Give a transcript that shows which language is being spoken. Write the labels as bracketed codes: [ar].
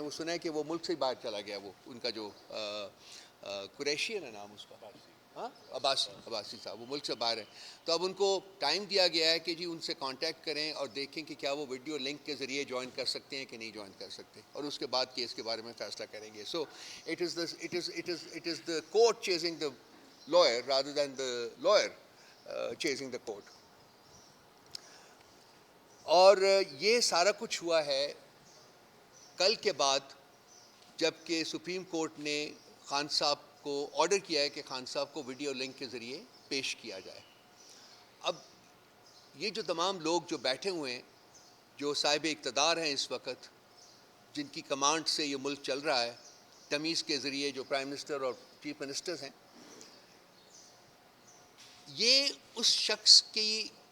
[ur] وہ سنا ہے کہ وہ ملک سے باہر چلا گیا، وہ ان کا جو قریشی ہے نا نام اس کا، ہاں عباسی صاحب، وہ ملک سے باہر ہے. تو اب ان کو ٹائم دیا گیا ہے کہ جی ان سے کانٹیکٹ کریں اور دیکھیں کہ کیا وہ ویڈیو لنک کے ذریعے جوائن کر سکتے ہیں کہ نہیں جوائن کر سکتے، اور اس کے بعد کیس کے بارے میں فیصلہ کریں گے. [en] So it is the court chasing the lawyer rather than the lawyer chasing the court. [ur] اور یہ سارا کچھ ہوا ہے کل کے بعد، جب کہ سپریم کورٹ نے خان صاحب کو آرڈر کیا ہے کہ خان صاحب کو ویڈیو لنک کے ذریعے پیش کیا جائے. اب یہ جو تمام لوگ جو بیٹھے ہوئے ہیں، جو صاحب اقتدار ہیں اس وقت، جن کی کمانڈ سے یہ ملک چل رہا ہے، تمیز کے ذریعے جو پرائم منسٹر اور چیف منسٹرز ہیں، یہ اس شخص کی